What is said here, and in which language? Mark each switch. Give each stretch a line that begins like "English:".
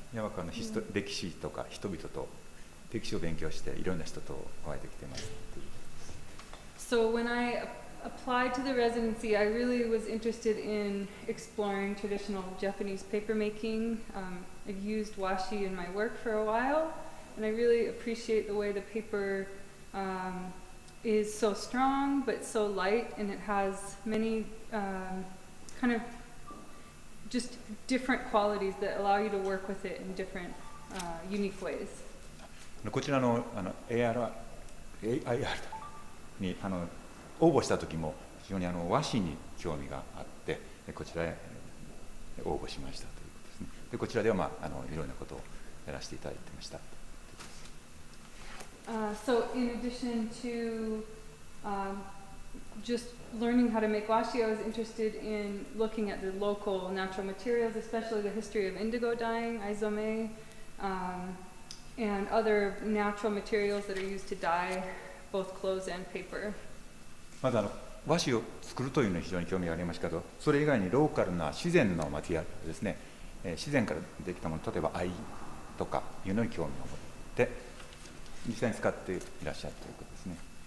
Japanese: 山川の歴史とか人々と歴史を勉強していろんな人とお会いできています。
English: So when I applied to the residency, I really was interested in exploring traditional Japanese paper making. I've used washi in my work for a while, and I really appreciate the way the paper is so strong but so light, and it has many kind of just different qualities that allow you to work with it in different unique ways.
Japanese: こちらのA.I.R. に応募した時も非常に和紙に興味があってこちらへ応募しましたということですね。でこちらではいろんなことをやらせていただいてました。
English: So in addition to just learning how to make washi, I was interested in looking at the local natural materials, especially the history of indigo dyeing, aizome, and other natural materials that are used to dye both clothes and paper.
Japanese: まず和紙を作るというのに非常に興味がありましたけど、それ以外にローカルな自然のマテリアルですね、自然からできたもの、例えば藍とかいうのに興味を持って実際に使っていらっしゃるということですね。